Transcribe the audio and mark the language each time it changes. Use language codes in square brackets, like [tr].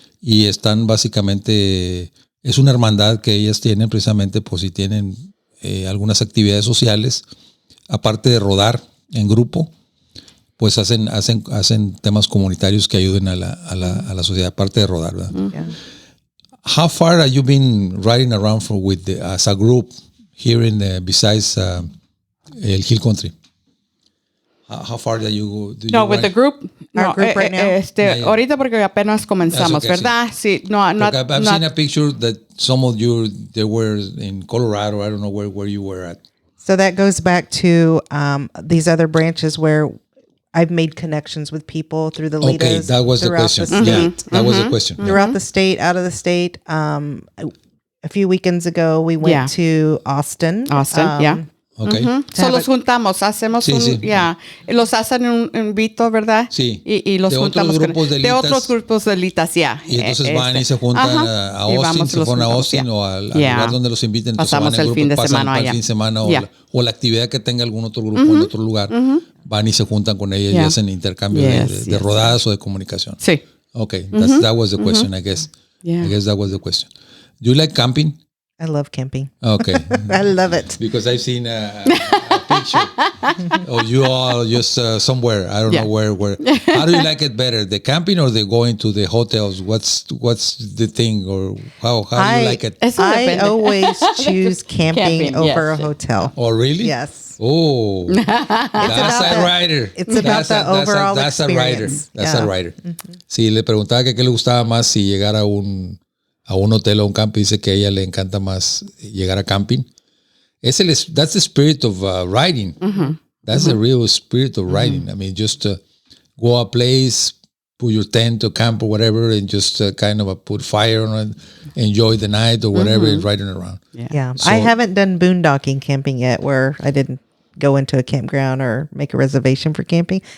[es] Y están básicamente, es una hermandad que ellas tienen precisamente, pues si tienen algunas actividades sociales, aparte de rodar en grupo, pues hacen temas comunitarios que ayuden a la sociedad, aparte de rodar, ¿verdad? [en] Yeah. How far have you been riding around as a group here besides el Hill Country? How far do you with the group? Our group right now? [es] Ahorita porque apenas comenzamos, [en] okay, [es] ¿verdad? Sí. No, [en] I've seen a picture that some of you, they were in Colorado. I don't know where you were at. So that goes back to these other branches where I've made connections with people through the LITA'S. Okay, that was the question. That was the question. Throughout the state, out of the state. A few weekends ago, we went to Austin. Okay. [es] So los juntamos, hacemos los hacen un invito, ¿verdad? Sí. Y los juntamos de otros grupos de LITA'S, Y entonces van y se juntan a Austin, se fueron a Austin o al lugar donde los inviten. Entonces pasamos van el fin de semana allá. El fin de semana o la actividad que tenga algún otro grupo en otro lugar. Van y se juntan con ellos y hacen intercambio de rodadas o de comunicación. Sí. [en] Okay, that was the question, I guess. Yeah. I guess that was the question. Do you like camping? I love camping. Okay. I love it. Because I've seen a picture of you all just somewhere. I don't know where. How do you like it better, the camping or the going to the hotels? What's the thing, or how do you like it? I always choose camping over a hotel. Oh, really? Yes. Oh, that's a writer. It's about the overall experience. That's a writer. [es] Sí, le preguntaba que qué le gustaba más si llegar a un hotel o un camping. Dice que a ella le encanta más llegar a camping. [en] That's the spirit of writing. That's the real spirit of writing. I mean, just go a place, put your tent or camp or whatever, and just kind of put fire on it, enjoy the night or whatever, and riding around. Yeah. So, I haven't done boondocking camping yet, where I didn't go into a campground or make a reservation for camping.